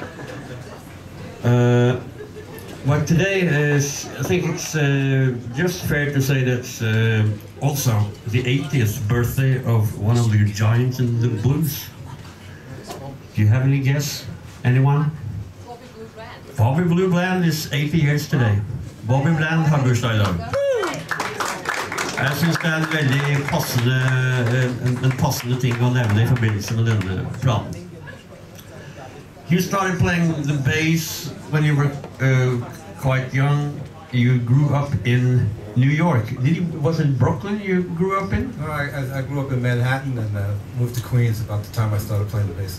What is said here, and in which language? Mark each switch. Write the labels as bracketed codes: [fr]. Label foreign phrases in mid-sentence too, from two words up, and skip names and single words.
[en] But today is, I think it's just fair to say that's also the 80th birthday of one of the giants in the blues. Do you have any guess? Anyone? Bobby Blue Bland is 80 years today. [no] Bobby Bland har bursdag I dag. Jeg synes det en veldig passende ting å nevne I forbindelse med denne planen. [en] You started playing the bass when you were quite young. You grew up in New York. Was it Brooklyn you grew up in? No, I grew up in Manhattan and moved to Queens about the time I started playing the bass.